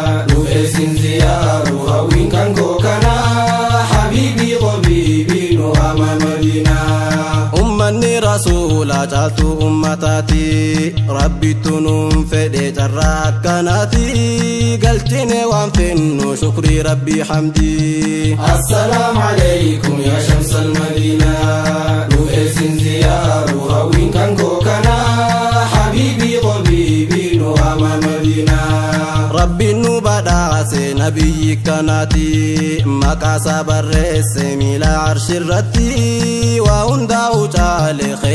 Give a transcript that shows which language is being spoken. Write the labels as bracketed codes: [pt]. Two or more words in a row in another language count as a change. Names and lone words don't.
[om] Nu eesin ziyaaru hawwiin kan koo kana. [ar] حبيبي طبيبي [om] nu ama madina. Ummanni rasuula caaltu ummataati. Rabbittu nuun fedhe Carraa akkanaati galchine waan fennu shukrii Rabbii hamdi. [ar] السلام عليكم يا شمس المدينة. [om] Nu eessin ziyaaru hawwiin kan koo kana. [ar] حبيبي طبيبي, [om] nu ama Madiinaa. Rabbiin nu badhaase nabiyyi kanaati. Maqaa isaa barreesse miila arshi irratti. Waa hundaa'u caale